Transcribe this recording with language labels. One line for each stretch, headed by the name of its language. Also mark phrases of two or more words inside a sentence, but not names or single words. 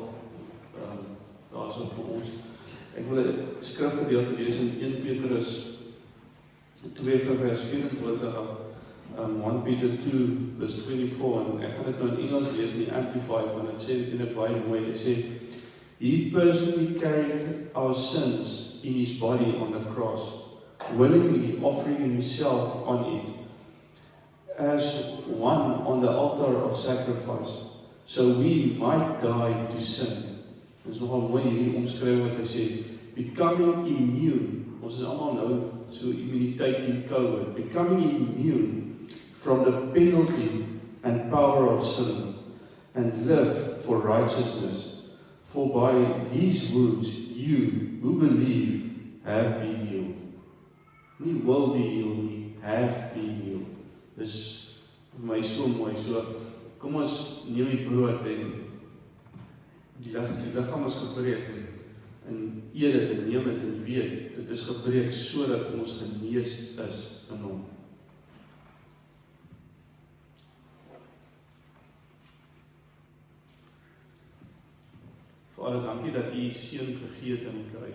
Afrikaans: Daar is dit vir ons. Ek wil 'n skrifgedeelte lees in 1 Petrus 2 vers 24 af. 1 Peter 2 vers 24 en ek gaan dit nou in Engels lees in die Amplified want dit sê dit in 'n baie mooi. Dit sê
English: He personally carried our sins in His body on the cross, willingly offering Himself on it, as one on the altar of sacrifice, so we might die to sin.
Afrikaans: Dit is nogal mooi hierdie omskryf wat hy sê,
English: becoming immune,
Afrikaans: ons is allemaal nou so immuniteit teen COVID,
English: becoming immune from the penalty and power of sin, and live for righteousness. For by his wounds you who believe have been healed. Nie will be healed nie, have been healed.
Afrikaans: Dis vir my so mooi. So kom ons neem die brood en die liggaam is gebreek en eet dit en neem dit en weet dit is gebreek sodat ons genees is in hom. Vader, dankie dat U seun gegee het aan die kruis.